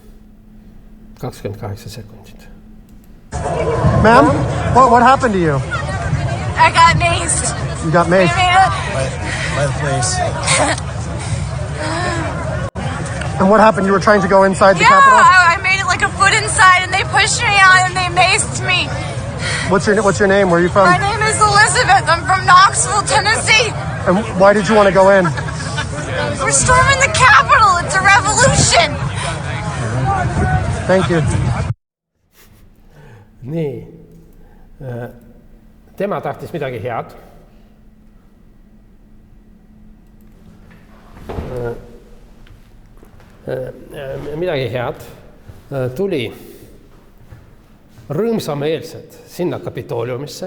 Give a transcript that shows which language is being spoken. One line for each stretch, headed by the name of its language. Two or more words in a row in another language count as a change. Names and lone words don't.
Estonian: 28 sekundit.
English: Ma'am, what happened to you? I got maced. You got maced? By the police. And what happened? You were trying to go inside the Yeah, Capitol? I made it like a foot inside and they pushed me out and they maced me. What's your name? Where are you from? My name is Elizabeth. I'm from Knoxville, Tennessee. And why did you want to go in? We're storming the Capitol. It's a revolution. Thank you.
Estonian: Nii. Tema tahtis midagi head. Midagi head. Tuli rõõmsameelselt sinna Kapitooliumisse.